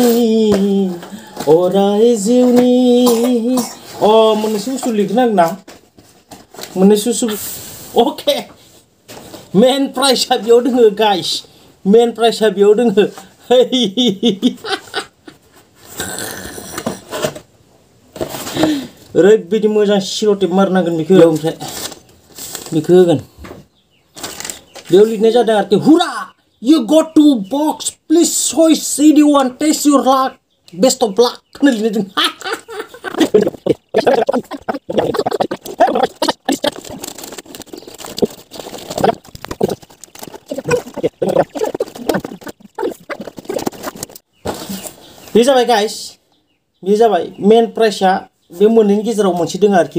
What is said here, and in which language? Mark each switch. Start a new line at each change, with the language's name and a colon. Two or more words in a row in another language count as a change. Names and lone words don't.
Bodo: अराय जिउनि मोननैसो बुस्थु लिरनो नांगोन ना मोननैसो अके
English: main prize
Bodo: बेयाव दोङो गाइस
English: main prize
Bodo: बेयाव दोङो ओरैबायदि मोजां सिल'टेप मारनांगोन बेखौ ओमफ्राय बेखौ होगोन बेयाव लिरनाय जादों आरोखि हुरा
English: you go to box please choice anyone taste your luck best of luck
Bodo: होनना लिरनाय दं बे जाबाय गाइस बे जाबाय
English: main prize
Bodo: बे मोननैनि गेजेराव मोनसे दङ आरोखि